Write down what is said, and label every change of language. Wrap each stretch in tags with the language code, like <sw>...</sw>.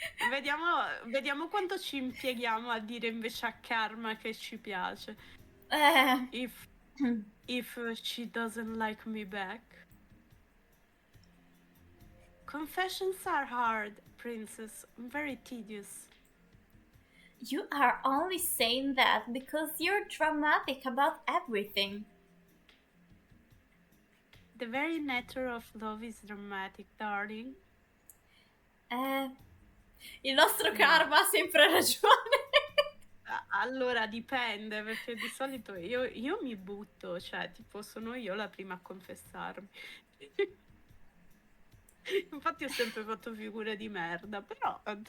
<it>Vediamo, vediamo quanto ci impieghiamo a dire invece a Karma che ci piace. Eh,</it> <en>If, if she doesn't like me back. Confessions are hard, princess. Very tedious. you are only saying that because you're dramatic about everything. The very nature of love is dramatic, darling.</en> <it>Eh, il nostro No. karma ha sempre ragione. Allora dipende, perché di solito io mi butto, cioè tipo sono io la prima a confessarmi. Infatti ho sempre fatto figure di merda, però</it>